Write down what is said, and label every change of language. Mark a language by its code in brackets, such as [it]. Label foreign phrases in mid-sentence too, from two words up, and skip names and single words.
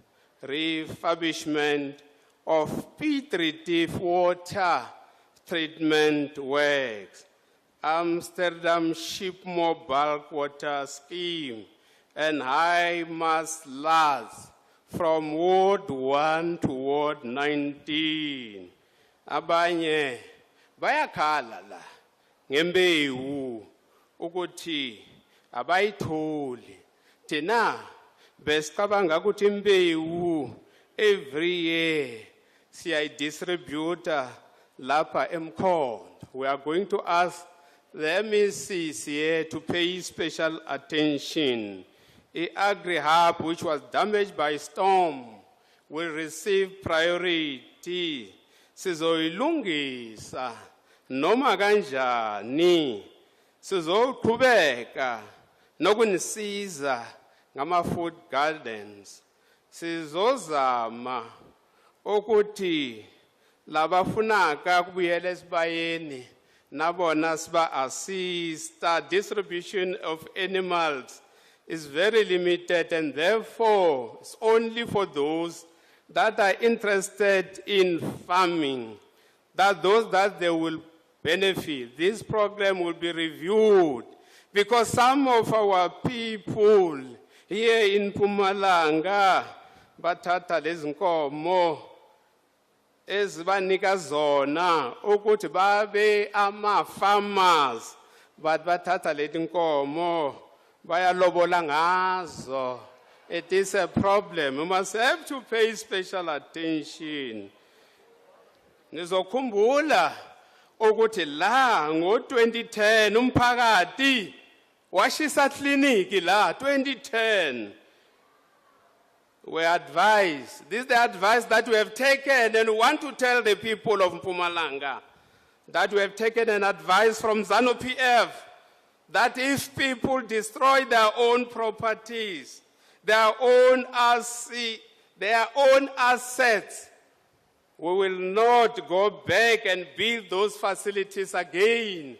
[en] Refurbishment of P3 water treatment works, Amsterdam Shipmore bulk water scheme, and high mass lads from Ward 1 to Ward 19. [zu] Abanye bayakhala la ngembewu ukuthi abayitholi. Thina besicabanga ukuthi imbewu [en] every year [zu] siyayidistributa lapha eMkhondo. [en] We are going to ask the MECs here to pay special attention. The agri-hub, which was damaged by storm, will receive priority. [zu] Sizoyilungisa noma kanjani. Sizoqhubeka nokunisiza ngama- [en] food gardens. [zu] Sizozama ukuthi labafunaka kubuyela esibayeni nabona siba assista. [en] Distribution of animals is very limited, and therefore it's only for those that are interested in farming, that those that they will benefit. This program will be reviewed because some of our people here in Mpumalanga [zu] bathatha lezi nkomo ezibanika zona ukuthi babe ama-farmers, [en] but [zu] bathatha leti nkomo bayalobola ngazo. [en] It is a problem. We must have to pay special attention. [zu] Nizokhumbula ukuthi la ngo-2010 umphakathi washisa kliniki la 2010. [en] We advise, this is the advice that we have taken, and we want to tell the people of Mpumalanga that we have taken an advice from ZANU-PF that if people destroy their own properties, their own assets, we will not go back and build those facilities again.